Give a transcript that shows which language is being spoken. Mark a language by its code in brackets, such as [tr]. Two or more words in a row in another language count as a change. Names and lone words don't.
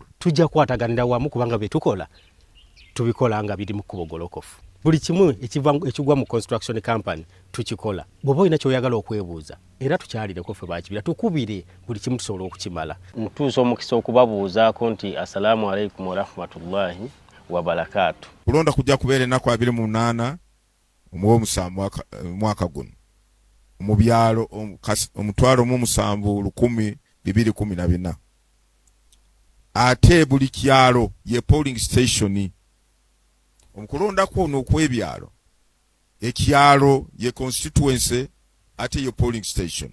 [lg] Tujja kwataganira wamu kubanga bye tukola tubikola nga biri mu kubogolokofu. Buli kimu ekigwa mu construction company tukikola. Bw'oba olina ky'oyagala okwebuuza era tukyalireko ffe ba Kibira tukubire buli kimu tusobola okukimala. Mutuusa omukisa okubabuuzaako nti [ar] السلام عليكم ورحمة الله وبركاته. [lg] Kulonda kujja kubeera ennaku 28 omw'omusanvu mwaka guno mu byalo omutwalo mu 7,214 ate buli kyalo ye [en] polling station [lg] omukulonda kuno okwebyalo ekyalo ye constituency ate ye [en] polling station.